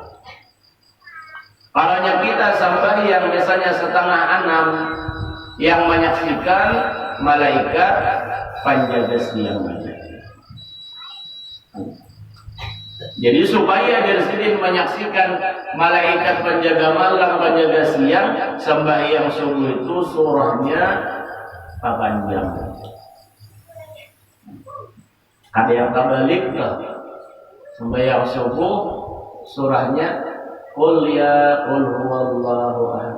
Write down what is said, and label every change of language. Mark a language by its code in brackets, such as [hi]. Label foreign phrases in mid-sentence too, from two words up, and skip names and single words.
[id] Kalau kita sembahyang misalnya setengah 6, yang menyaksikan malaikat penjaga siang. Jadi supaya dari sini menyaksikan malaikat penjaga malam, penjaga siang, sembahyang subuh itu surahnya panjang. Ada yang terbalik tuh, sembahyang subuh surahnya Qul ya qul huwallahu ahad.